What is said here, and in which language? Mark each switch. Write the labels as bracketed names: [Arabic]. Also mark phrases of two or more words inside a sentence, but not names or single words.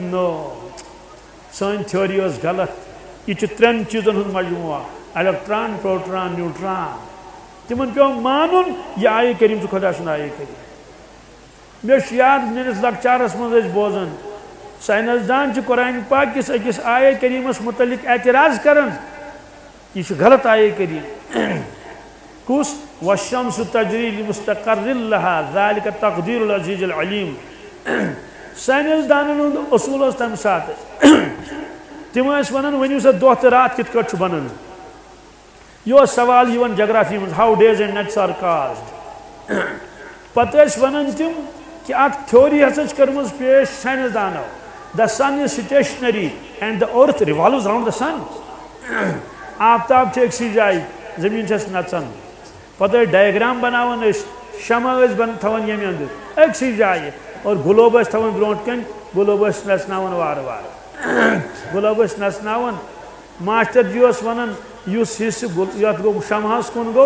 [Kashmiri] نو سٲنۍ تھیوری ٲس غلط یہِ چھُ 3 چیٖزن ہُنٛد مجموعہ الیکٹران پروٹران نیوٗٹران تِمن پیوٚو مانُن یہِ آیے کریٖم چھُ خۄدا سُنٛد آیے کریٖم مےٚ چھُ یاد میٲنِس لۄکچارس منٛز ٲسۍ بوزان ساینسدان چھِ قرآنِ پاک کِس أکِس آیے کریٖمس مُتعلق اعتراض کران یہِ چھُ غلط آیے کریٖم کُس [Arabic] والشمس تجری لمستقر لها ذلك تقدير العزيز العليم [Kashmiri] ساینسدانن ہُنٛد اصوٗل اوس تمہِ ساتہٕ تِم ٲسۍ ونان ؤنِو سا دۄہ تہٕ راتھ کِتھ کٲٹھۍ چھُ بنان یہِ اوس سوال یِوان جگرافی منٛز [English] how days and nights are caused [Kashmiri] پتہٕ ٲسۍ ونان تِم کہِ اکھ تھیوری ہسا چھِ کٔرمٕژ پیش ساینسدانو [English] the sun is stationary and the earth revolves around the sun [Kashmiri] آفتاب چھِ أکسٕے جایہِ زٔمیٖن چھس نژان پتہٕ ٲسۍ ڈایگرام بناوان أسۍ شمع ٲسۍ تھاوان ییٚمہِ انٛدٕ أکسٕے جایہِ اور گلوب ٲسۍ تھاوان برونٛٹھ کَنۍ گلوب ٲسۍ نژناوان وارٕ وارٕ گلوب ٲسۍ نژناوان ماسٹر جی اوس ونان یُس حصہٕ یتھ گوٚو شمہس کُن گوٚو